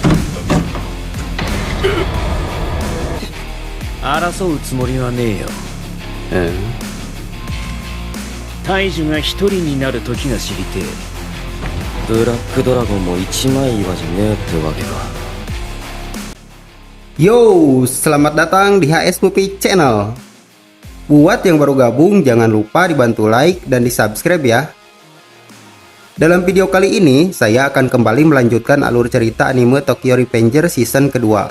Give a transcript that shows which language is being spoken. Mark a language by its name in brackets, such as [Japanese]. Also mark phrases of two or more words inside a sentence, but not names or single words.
[Japanese] 争うつもりはねえよ。大樹が一人になる時が知りてえ。ブラックドラゴンも一枚岩じゃねえってわけか。 [Indonesian] Yo, selamat datang di HS Movie Channel. Buat yang baru gabung, jangan lupa dibantu like dan di subscribe ya. Dalam video kali ini, saya akan kembali melanjutkan alur cerita anime Tokyo Revenger season kedua.